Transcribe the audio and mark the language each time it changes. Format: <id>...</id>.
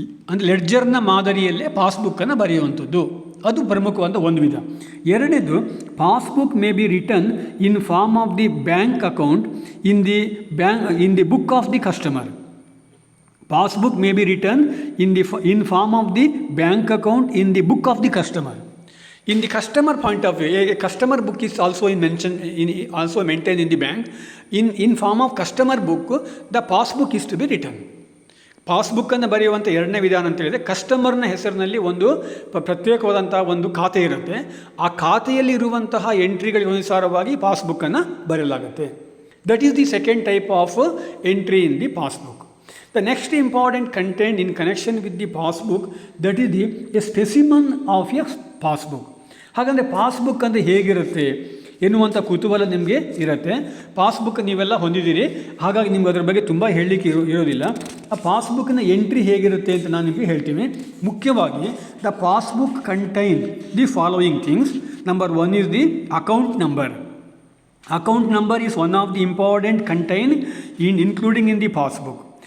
<kn>ಅಂದರೆ ಲೆಡ್ಜರ್ನ ಮಾದರಿಯಲ್ಲೇ ಪಾಸ್ಬುಕ್ಕನ್ನು ಬರೆಯುವಂಥದ್ದು, ಅದು ಪ್ರಮುಖವಾದ ಒಂದು ವಿಧ. ಎರಡನೇದು,</kn> <en>Passbook may be return in form of the bank account in the book of the customer. Passbook may be written in form of the bank account in the book of the customer. In the customer point of view, a customer book is also maintained in the bank. In form of customer book, the passbook is to be written.</en> <kn>ಪಾಸ್ಬುಕ್ಕನ್ನು ಬರೆಯುವಂಥ ಎರಡನೇ ವಿಧಾನ ಅಂತ ಹೇಳಿದರೆ ಕಸ್ಟಮರ್ನ ಹೆಸರಿನಲ್ಲಿ ಒಂದು ಪ್ರತ್ಯೇಕವಾದಂಥ ಒಂದು ಖಾತೆ ಇರುತ್ತೆ. ಆ ಖಾತೆಯಲ್ಲಿ ಇರುವಂತಹ ಎಂಟ್ರಿಗಳಿಗೆ ಅನುಸಾರವಾಗಿ ಪಾಸ್ಬುಕ್ಕನ್ನು ಬರೆಯಲಾಗುತ್ತೆ.</kn> <en>That is the second type of entry in the passbook. The next important content in connection with the passbook, that is a specimen of a passbook.</en> <kn>ಹಾಗಂದರೆ passbook ಅಂದರೆ ಹೇಗಿರುತ್ತೆ ಎನ್ನುವಂಥ ಕುತೂಹಲ ನಿಮಗೆ ಇರುತ್ತೆ. ಪಾಸ್ಬುಕ್ ನೀವೆಲ್ಲ ಹೊಂದಿದ್ದೀರಿ, ಹಾಗಾಗಿ ನಿಮ್ಗೆ ಅದರ ಬಗ್ಗೆ ತುಂಬ ಹೇಳಲಿಕ್ಕೆ ಇರೋದಿಲ್ಲ. ಆ ಪಾಸ್ಬುಕ್ನ ಎಂಟ್ರಿ ಹೇಗಿರುತ್ತೆ ಅಂತ ನಾನು ನಿಮಗೆ ಹೇಳ್ತೀನಿ. ಮುಖ್ಯವಾಗಿ</kn> <en>The passbook contain the following things. Number 1 is the account number. Account number is one of the important contained including in the passbook.</en>